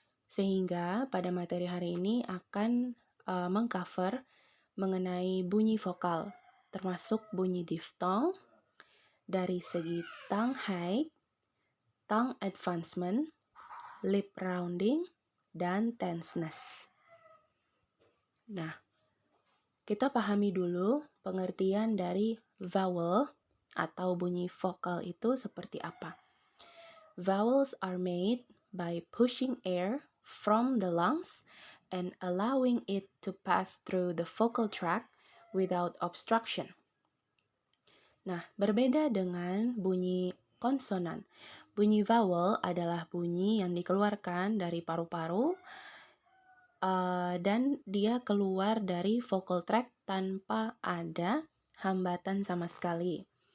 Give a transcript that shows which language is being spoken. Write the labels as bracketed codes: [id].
[id] Sehingga pada materi hari ini akan mengcover mengenai bunyi vokal, termasuk bunyi diphthong dari segi tongue height, tongue advancement, lip rounding, dan tenseness. Nah, kita pahami dulu pengertian dari vowel atau bunyi vokal itu seperti apa. [en] Vowels are made by pushing air from the lungs and allowing it to pass through the vocal tract without obstruction. [id] Nah, berbeda dengan bunyi konsonan. Bunyi vowel adalah bunyi yang dikeluarkan dari paru-paru dan dia keluar dari vocal tract tanpa ada hambatan sama sekali.